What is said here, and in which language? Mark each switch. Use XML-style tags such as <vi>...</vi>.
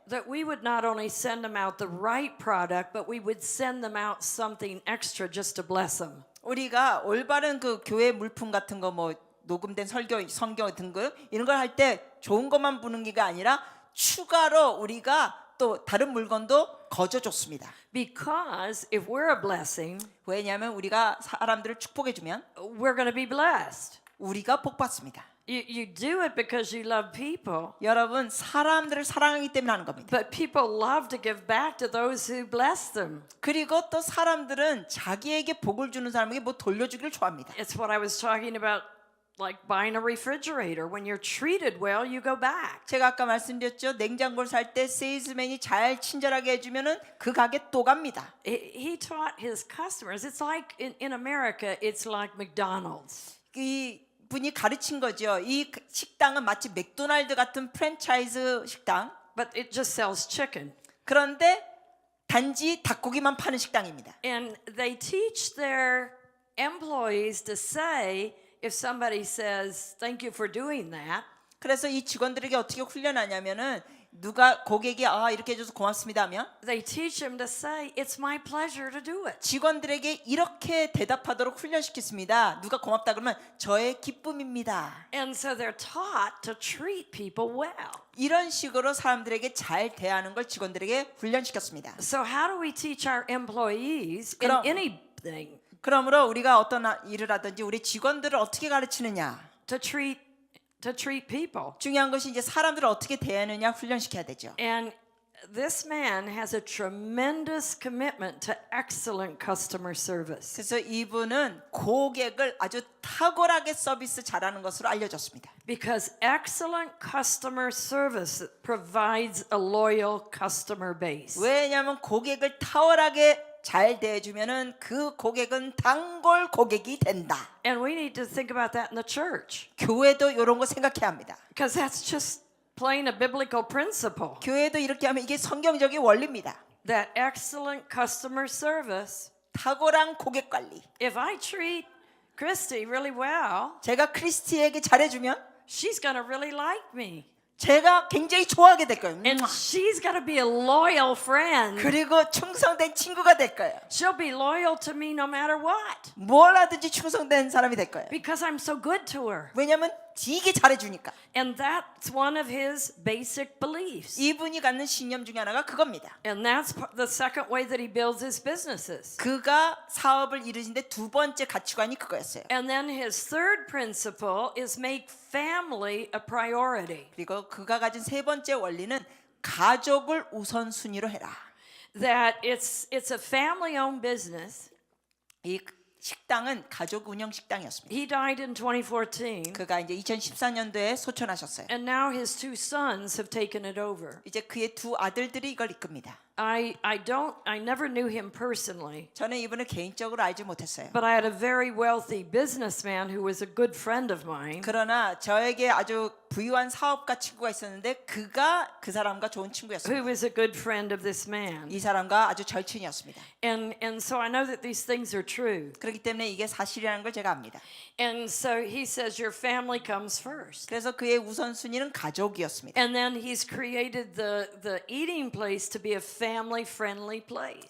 <en>that we would not only send them out the right product, but we would send them out something extra just to bless them.</en> <ko>우리가 올바른 그 교회 물품 같은 거 뭐 녹음된 설교, 성경 등급 이런 걸 할 때 좋은 것만 부는 게 아니라 추가로 우리가 또 다른 물건도 거저줬습니다.</ko> <en>Because if we're a blessing,</en> <ko>왜냐하면 우리가 사람들을 축복해주면</ko> <en>we're going to be blessed.</en> <ko>우리가 복받습니다.</ko> <en>You do it because you love people,</en> <ko>여러분 사람들을 사랑하기 때문에 하는 겁니다.</ko> <en>but people love to give back to those who bless them.</en> <ko>그리고 또 사람들은 자기에게 복을 주는 사람에게 뭐 돌려주기를 좋아합니다.</ko> <en>It's what I was talking about, like buying a refrigerator. When you're treated well, you go back.</en> <ko>제가 아까 말씀드렸죠. 냉장고를 살 때 세일즈맨이 잘 친절하게 해주면은 그 가게 또 갑니다.</ko> <en>He taught his customers, it's like in America, it's like McDonald's.</en> <ko>이 분이 가르친 거죠. 이 식당은 마치 맥도날드 같은 프랜차이즈 식당.</ko> <en>But it just sells chicken.</en> <ko>그런데 단지 닭고기만 파는 식당입니다.</ko> <en>And they teach their employees to say, if somebody says, thank you for doing that,</en> <ko>그래서 이 직원들에게 어떻게 훈련하냐면은 누가 고객이 이렇게 해줘서 고맙습니다 하면</ko> <en>they teach them to say, it's my pleasure to do it.</en> <ko>직원들에게 이렇게 대답하도록 훈련시켰습니다. 누가 고맙다 그러면 저의 기쁨입니다.</ko> <en>And so they're taught to treat people well.</en> <ko>이런 식으로 사람들에게 잘 대하는 걸 직원들에게 훈련시켰습니다.</ko> <en>So how do we teach our employees in</en> <ko>그럼-</ko> <en>anything</en> <ko>그러므로 우리가 어떤 일을 하든지 우리 직원들을 어떻게 가르치느냐.</ko> <en>to treat people?</en> <ko>중요한 것이 이제 사람들을 어떻게 대하느냐 훈련시켜야 되죠.</ko> <en>And this man has a tremendous commitment to excellent customer service.</en> <ko>그래서 이분은 고객을 아주 탁월하게 서비스 잘하는 것으로 알려졌습니다.</ko> <en>Because excellent customer service provides a loyal customer base.</en> <ko>왜냐하면 고객을 탁월하게 잘 대해주면은 그 고객은 단골 고객이 된다.</ko> <en>And we need to think about that in the church.</en> <ko>교회도 이런 거 생각해야 합니다.</ko> <en>Because that's just plain a biblical principle.</en> <ko>교회도 이렇게 하면 이게 성경적인 원리입니다.</ko> <en>That excellent customer service,</en> <ko>탁월한 고객 관리.</ko> <en>if I treat Christy really well,</en> <ko>제가 크리스티에게 잘해주면</ko> <en>she's going to really like me.</en> <ko>제가 굉장히 좋아하게 될 거예요.</ko> <en>And she's got to be a loyal friend.</en> <ko>그리고 충성된 친구가 될 거예요.</ko> <en>She'll be loyal to me no matter what.</en> <ko>뭘 하든지 충성된 사람이 될 거예요.</ko> <en>Because I'm so good to her.</en> <ko>왜냐하면 되게 잘해주니까.</ko> <en>And that's one of his basic beliefs.</en> <ko>이분이 갖는 신념 중에 하나가 그겁니다.</ko> <en>And that's the second way that he builds his businesses.</en> <ko>그가 사업을 이루는데 두 번째 가치관이 그거였어요.</ko> <en>And then his third principle is make family a priority.</en> <ko>그리고 그가 가진 세 번째 원리는 가족을 우선순위로 해라.</ko> <en>That it's a family-owned business.</en> <ko>이 식당은 가족 운영 식당이었습니다.</ko> <en>He died in 2014,</en> <ko>그가 이제 2014년도에 소천하셨어요.</ko> <en>and now his two sons have taken it over.</en> <ko>이제 그의 두 아들들이 이걸 이끕니다.</ko> <en>I never knew him personally,</en> <ko>저는 이분을 개인적으로 알지 못했어요.</ko> <en>but I had a very wealthy businessman who was a good friend of mine.</en> <ko>그러나 저에게 아주 부유한 사업가 친구가 있었는데 그가 그 사람과 좋은</ko> <en>Who</en> <ko>친구였습니다.</ko> <en>was a good friend of this man.</en> <ko>이 사람과 아주 절친이었습니다.</ko> <en>And so I know that these things are true.</en> <ko>그렇기 때문에 이게 사실이라는 걸 제가 압니다.</ko> <en>And so he says your family comes first.</en> <ko>그래서 그의 우선순위는 가족이었습니다.</ko> <en>And then he's created the eating place to be a family friendly place.</en>